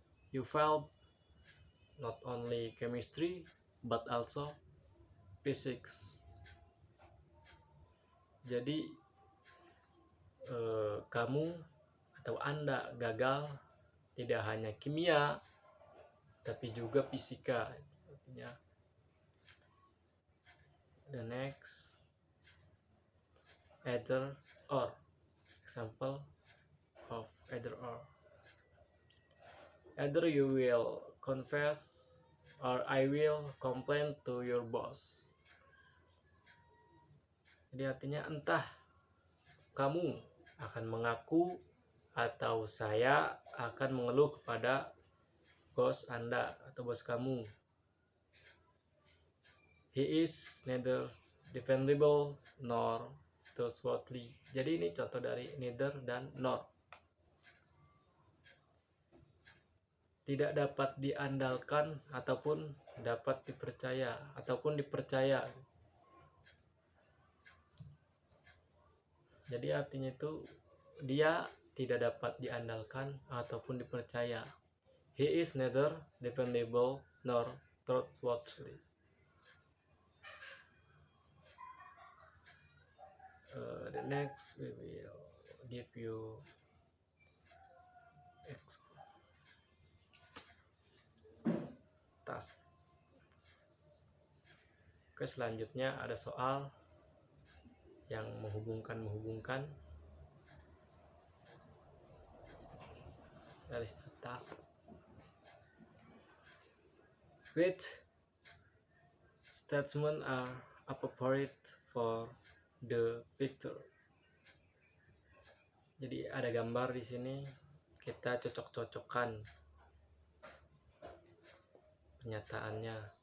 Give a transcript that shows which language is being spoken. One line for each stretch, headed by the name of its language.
English: You failed not only chemistry but also physics.
Indonesian: Jadi kamu atau Anda gagal tidak hanya kimia tapi juga fisika. Artinya
English: the next, either or. Example of either or. Either you will confess or I will complain to your boss.
Indonesian: Jadi artinya entah kamu akan mengaku atau saya akan mengeluh kepada bos Anda atau bos kamu.
English: He is neither dependable nor trustworthy.
Indonesian: Jadi ini contoh dari neither dan nor. Tidak dapat diandalkan ataupun dapat dipercaya ataupun dipercaya. Jadi artinya itu dia tidak dapat diandalkan ataupun dipercaya.
English: He is neither dependable nor trustworthy. The next we will give you task.
Indonesian: Oke, selanjutnya ada soal yang menghubungkan dari atas.
English: Which statements are appropriate for the picture?
Indonesian: Jadi ada gambar di sini, kita cocok-cocokkan pernyataannya.